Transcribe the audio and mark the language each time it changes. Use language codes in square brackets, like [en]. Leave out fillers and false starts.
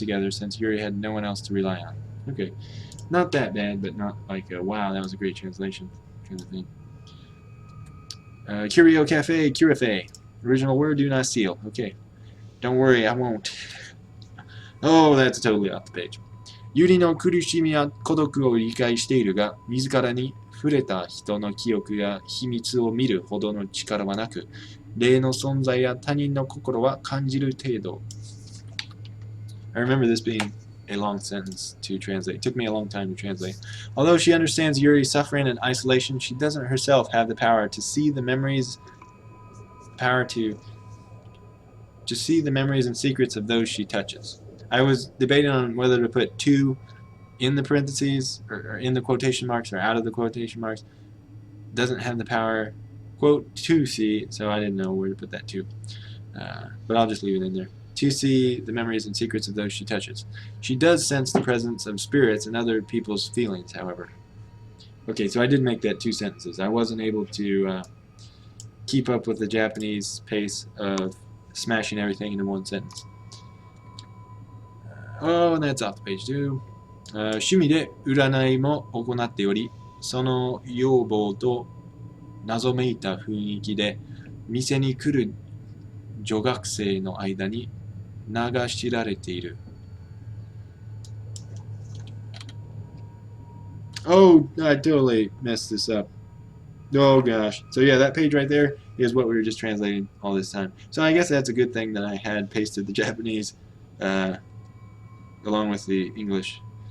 [en] Since Yuri had no one else to rely on. Okay, not that bad, but not like wow, that was a great translation kind of thing. Curio Cafe, Curife. Original word, do not steal. Okay. Don't worry, I won't. Oh, that's totally off the page. [ja] ユリの苦しみや孤独を理解しているが、自らに触れた人の記憶や秘密を見るほどの力はなく、霊の存在や他人の心は感じる程度。 [en] I remember this being a long sentence to translate. It took me a long time to translate. Although she understands Yuri's suffering and isolation, she doesn't herself have the power to see the memories, see the memories and secrets of those she touches. I was debating on whether to put two in the parentheses or in the quotation marks or out of the quotation marks. Doesn't have the power, quote, to see, so I didn't know where to put that to. But I'll just leave it in there. To see the memories and secrets of those she touches. She does sense the presence of spirits and other people's feelings, however. Okay, so I did make that two sentences. I wasn't able to keep up with the Japanese pace of smashing everything into one sentence. Oh, and that's off the page too. [ja] 趣味で占いも行っており、その要望と謎めいた雰囲気で店に来る女学生の間に流しられている。 [en] Oh, I totally messed this up. Oh gosh. So yeah, that page right there is what we were just translating all this time. So I guess that's a good thing that I had pasted the Japanese along with the English.